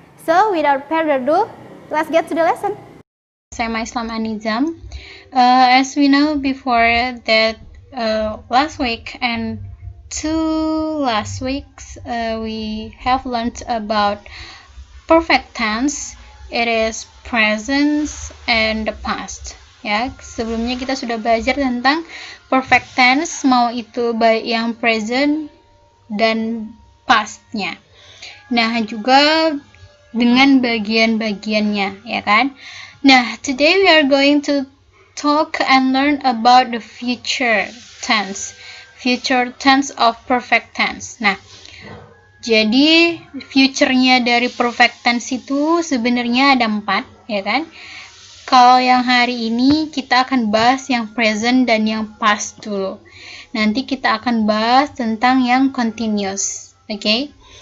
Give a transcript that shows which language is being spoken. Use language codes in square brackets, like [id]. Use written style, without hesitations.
[en] So without further ado, let's get to the lesson. SMA Islam An-Nizam. As we know before that last week and two last weeks we have learned about perfect tense. It is present and the past. [id] Ya, sebelumnya kita sudah belajar tentang perfect tense, mau itu baik yang present dan pastnya. Nah, juga dengan bagian-bagiannya, ya kan? [en] Nah, today we are going to talk and learn about the future tense of perfect tense. [id] Nah, jadi future-nya dari perfect tense itu sebenarnya ada 4, ya kan? Kalau yang hari ini kita akan bahas yang present dan yang past dulu. Nanti kita akan bahas tentang yang continuous, oke?